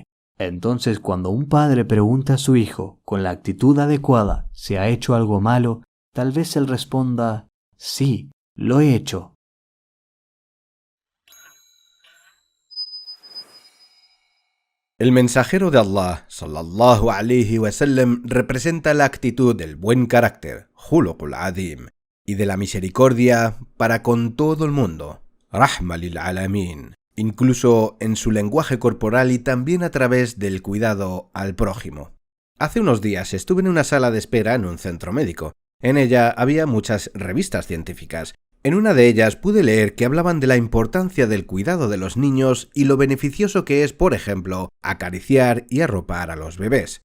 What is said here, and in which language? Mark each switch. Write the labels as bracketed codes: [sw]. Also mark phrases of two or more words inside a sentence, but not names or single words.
[es] Entonces, cuando un padre pregunta a su hijo con la actitud adecuada si ha hecho algo malo, tal vez él responda, sí, lo he hecho. El mensajero de Allah, [ar] صلى الله عليه وسلم, [es] representa la actitud del buen carácter, [ar] خلق عظيم, [es] y de la misericordia para con todo el mundo, [ar] رحمة للعالمين, [es] incluso en su lenguaje corporal y también a través del cuidado al prójimo. Hace unos días estuve en una sala de espera en un centro médico. En ella había muchas revistas científicas. En una de ellas pude leer que hablaban de la importancia del cuidado de los niños y lo beneficioso que es, por ejemplo, acariciar y arropar a los bebés.